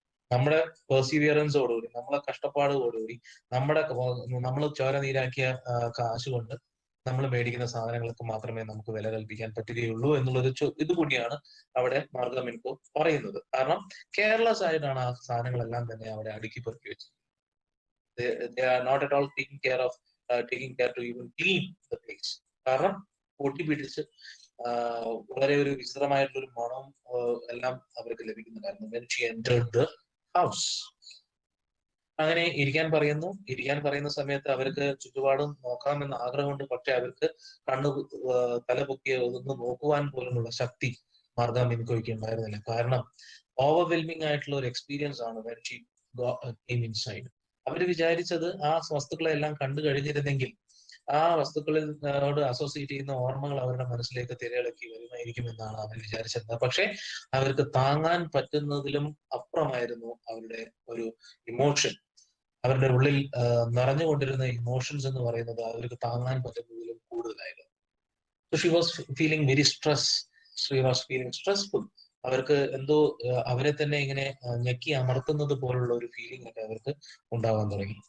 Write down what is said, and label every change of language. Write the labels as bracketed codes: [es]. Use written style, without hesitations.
[ml] നമ്മുടെ പെർസീവിയറൻസോടുകൂടി, നമ്മളെ കഷ്ടപ്പാടോടുകൂടി, നമ്മൾ ചോര നീരാക്കിയ കാശ് കൊണ്ട് നമ്മൾ മേടിക്കുന്ന സാധനങ്ങൾക്ക് മാത്രമേ നമുക്ക് വില കൽപ്പിക്കാൻ പറ്റുകയുള്ളൂ എന്നുള്ളൊരു ഇത് കൂടിയാണ് അവിടെ മാർഗ മിൻകോ പറയുന്നത്. കാരണം കെയർലെസ് ആയിട്ടാണ് ആ സാധനങ്ങളെല്ലാം തന്നെ അവിടെ അടുക്കി പെറുക്കി വെച്ചത്. [en] They are not at all taking care to even clean the place. [ml] കാരണം പൊട്ടി പിടിച്ച് വളരെ ഒരു വിചിത്രമായിട്ടുള്ള ഒരു മണം എല്ലാം അവർക്ക് ലഭിക്കുന്നുണ്ടായിരുന്നു. [en] when she entered the house. [ml] അങ്ങനെ ഇരിക്കാൻ പറയുന്ന സമയത്ത് അവർക്ക് ചുറ്റുപാടും നോക്കാമെന്ന് ആഗ്രഹമുണ്ട്. പക്ഷെ അവർക്ക് തല പൊക്കി ഒന്ന് നോക്കുവാൻ പോലുമുള്ള ശക്തി മാർഗ മിൻകോയ്ക്ക് ഉണ്ടായിരുന്നില്ല. കാരണം ഓവർവെൽമിംഗ് ആയിട്ടുള്ള ഒരു എക്സ്പീരിയൻസ് ആണ് [en] when she came inside. [ml] അവര് വിചാരിച്ചത് ആ വസ്തുക്കളെ എല്ലാം കണ്ടു കഴിഞ്ഞിരുന്നെങ്കിൽ ആ വസ്തുക്കളിനോട് അസോസിയേറ്റ് ചെയ്യുന്ന ഓർമ്മകൾ അവരുടെ മനസ്സിലേക്ക് തിരയിളക്കി വരുമായിരിക്കും എന്നാണ് അവർ വിചാരിച്ചിരുന്നത്. പക്ഷെ അവർക്ക് താങ്ങാൻ പറ്റുന്നതിലും അപ്പുറമായിരുന്നു അവരുടെ ഒരു ഇമോഷൻ. അവരുടെ ഉള്ളിൽ നിറഞ്ഞുകൊണ്ടിരുന്ന ഇമോഷൻസ് എന്ന് പറയുന്നത് അവർക്ക് താങ്ങാൻ പറ്റുന്നതിലും കൂടുതലായിരുന്നു. [en] So she was feeling very she was feeling stressful. [ml] അവർക്ക് എന്തോ അവരെ തന്നെ ഇങ്ങനെ ഞെക്കി അമർത്തുന്നത് പോലുള്ള ഒരു ഫീലിംഗ് ഒക്കെ അവർക്ക് ഉണ്ടാവാൻ തുടങ്ങി.